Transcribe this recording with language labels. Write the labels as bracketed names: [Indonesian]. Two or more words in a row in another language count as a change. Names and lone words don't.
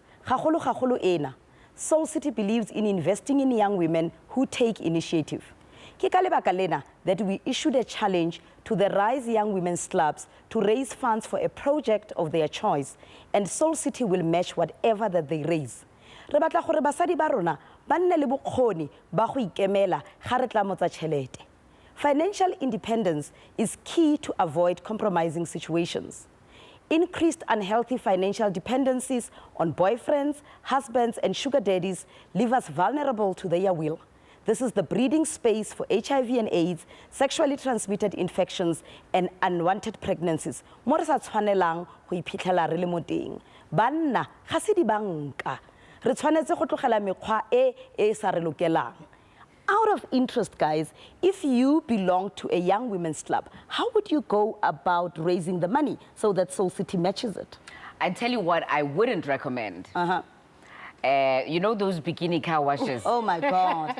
[Tswana] Gagolo ena. [English] Soul City believes in investing in young women who take initiative. [Tswana] Ke ka lebaka lena [English] that we issued a challenge to the Rise Young Women's Clubs to raise funds for a project of their choice, and Soul City will match whatever that they raise. [Tswana] Re batla gore basadi ba rona ba nne le bokgoni ba go ikemela ga re tla mo tsa tšhelete. [English] Financial independence is key to avoid compromising situations. Increased unhealthy financial dependencies on boyfriends, husbands, and sugar daddies leave us vulnerable to their will. This is the breeding space for HIV and AIDS, sexually transmitted infections, and unwanted pregnancies. [Tswana] Mo re sa tshwanelang go iphitlhela re le mo teng. Banna ga se di banka. Re tshwanetse go tlogela mekgwa e sa re lokelang. [English] Out of interest, guys, if you belong to a young women's club, how would you go about raising the money so that Soul City matches it? I tell you what I wouldn't recommend. You know those bikini car washes? Oh my God.